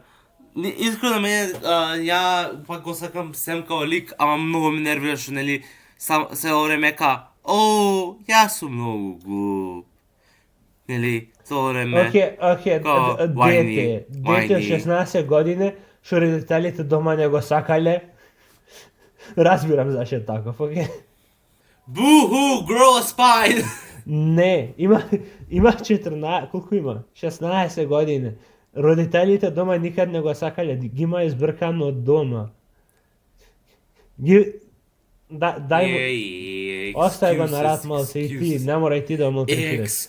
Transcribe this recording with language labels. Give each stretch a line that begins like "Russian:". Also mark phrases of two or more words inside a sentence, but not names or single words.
Macedonian: Искрено мене, ја пак го сакам сем као лик, ама многу ме нервира што нели се време јас сум многу глуп. Нели, цело време. Океј, дете од 16 години, што родителите дома не го сакале. Разбирам зашто таков, океј.
English: Boo-hoo, grow a spine!
Macedonian: Не, има 14, колку има? 16 години. Родителите дома никад не го сакале, ги има избркано од дома. Дај му. Остај го на рад малце и ти, не морај ти да малтретираш.